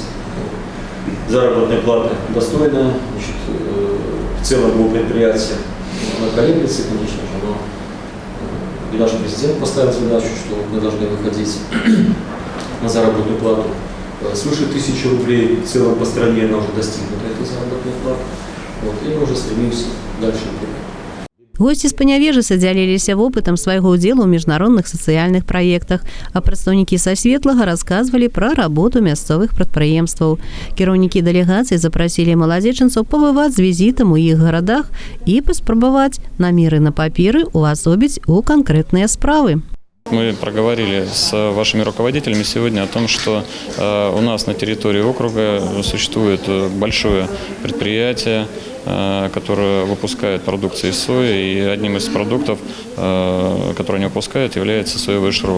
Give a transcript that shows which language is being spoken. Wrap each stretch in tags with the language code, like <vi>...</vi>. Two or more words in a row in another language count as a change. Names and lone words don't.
<ru>Заработная плата достойная, значит, в целом по предприятию она колеблется, конечно же, но и наш президент поставил задачу, что мы должны выходить на заработную плату свыше 1000 рублей. В целом по стране она уже достигнута, эта заработная плата. Вот, и мы уже стремимся дальше.</ru> <be>Госці з Панявежы садзяліліся вопытам свайго ўдзелу ў міжнародных сацыяльных праектах, а прадстаўнікі са Светлага расказвалі пра работу мясцовых прадпрыемстваў. Кіраўнікі дэлегацыі запрасілі маладзечанцаў пабываць з візітам у іх гарадах і паспрабаваць намеры на паперы увасобіць у канкрэтныя справы.</be> <ru>Мы проговорили с вашими руководителями сегодня о том, что у нас на территории округа существует большое предприятие, которое выпускает продукцию из сои, и одним из продуктов, которые они выпускают, является соевый шрот.</ru>